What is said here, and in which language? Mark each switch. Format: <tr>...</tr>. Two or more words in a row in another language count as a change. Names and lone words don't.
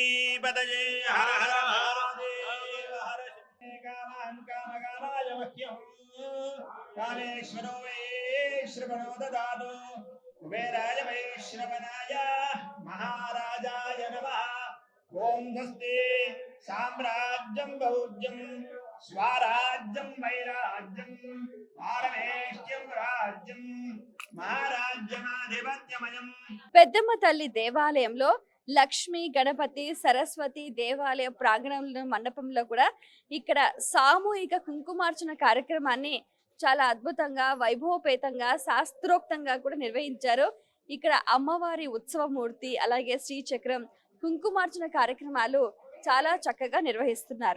<sa>पतये हर हर महादेव हर शक्ति कामान् कामकामाय मह्यं कामेश्वरो वै श्रवणो ददातु कुबेराय वै श्रवणाय महाराजाय नमः ओम स्वस्ति साम्राज्यं भौज्यं स्वराज्यं वैराज्यं पारमेष्ट्यं राज्यं महाराज्यमाधिपत्यमयम्</sa> <te>పెద్దమ్మ తల్లి దేవాలయంలో లక్ష్మి గణపతి సరస్వతి దేవాలయ ప్రాంగణంలో మండపంలో కూడా ఇక్కడ సామూహిక కుంకుమార్చన కార్యక్రమాన్ని చాలా అద్భుతంగా వైభవపేతంగా శాస్త్రోక్తంగా కూడా నిర్వహించారు. ఇక్కడ అమ్మవారి ఉత్సవమూర్తి అలాగే శ్రీచక్రం కుంకుమార్చన కార్యక్రమాలు చాలా చక్కగా నిర్వహిస్తున్నారు.</te>